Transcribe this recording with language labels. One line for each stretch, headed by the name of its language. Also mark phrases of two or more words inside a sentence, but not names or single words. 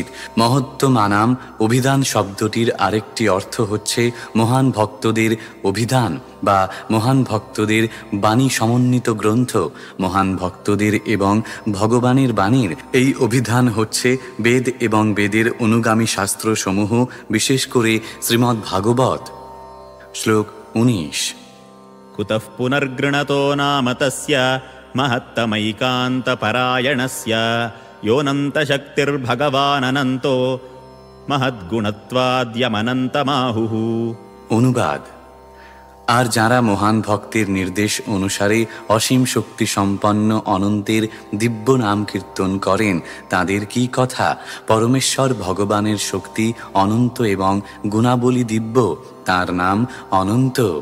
Bangla: মহত্তমানাম অভিধান শব্দটির আরেকটি অর্থ হচ্ছে মহান ভক্তদের অভিধান বা মহান ভক্তদের বাণী সমন্বিত গ্রন্থ। মহান ভক্তদের এবং ভগবানের বাণীর এই অভিধান হচ্ছে বেদ এবং বেদের অনুগামী শাস্ত্রসমূহ, বিশেষ করে শ্রীমদ্ ভাগবত। শ্লোক 19।
Sanskrit: कुतः पुनर्गृणतो नाम तस्य महत्तमैकान्तपरायणस्य योऽनन्तशक्तिर्भगवानन्तो महद्गुणत्वाद्यमनन्तमाहुः।
Bangla: অনুবাদ: আর যারা মহান ভক্তের নির্দেশ অনুসারে অসীম শক্তি সম্পন্ন অনন্তের দিব্য নাম কীর্তন করেন, তাদের কি কথা? পরমেশ্বর ভগবানের শক্তি অনন্ত এবং গুণাবলী দিব্য, তার নাম অনন্ত।